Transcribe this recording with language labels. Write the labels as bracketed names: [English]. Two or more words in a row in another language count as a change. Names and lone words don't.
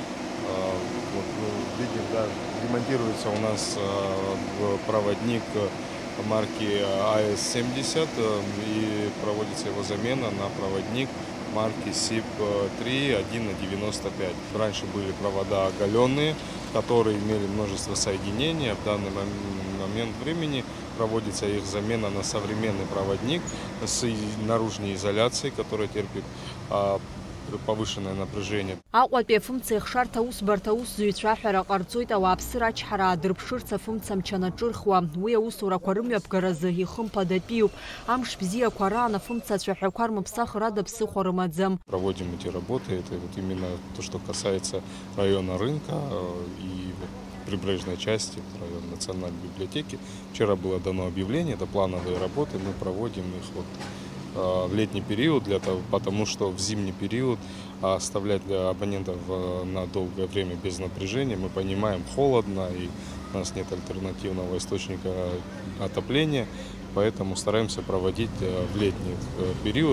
[Russian] Вот, видим, да, ремонтируется у нас проводник марки АС-70 и проводится его замена на проводник марки СИП-3 1/95. Раньше были провода оголенные, которые имели множество соединений. В данный момент времени проводится их замена на современный проводник с наружной изоляцией, которая терпит повышенное напряжение. [Abkhazian] Аҟәатәи афымца еихшарҭа аусбарҭа аусзуҩцәа аҳәара ҟарҵоит ауааԥсыра ачҳара аадырԥшырц афымца мчы анаҿырхуа. Уи аусурақәа рымҩаԥгаразы ихымԥадатәиуп. Амш бзиақәа раан афымца ацәаҳәақәа рмыԥсахыр ада ԥсыхәа рымаӡам. [Russian] Проводим эти работы. Это вот именно то, что касается района рынка и прибрежной части, района Национальной библиотеки. Вчера было дано объявление, это плановые работы, мы проводим их в летний период, потому что в зимний период оставлять для абонентов на долгое время без напряжения, мы понимаем, холодно и у нас нет альтернативного источника отопления, поэтому стараемся проводить в летний период.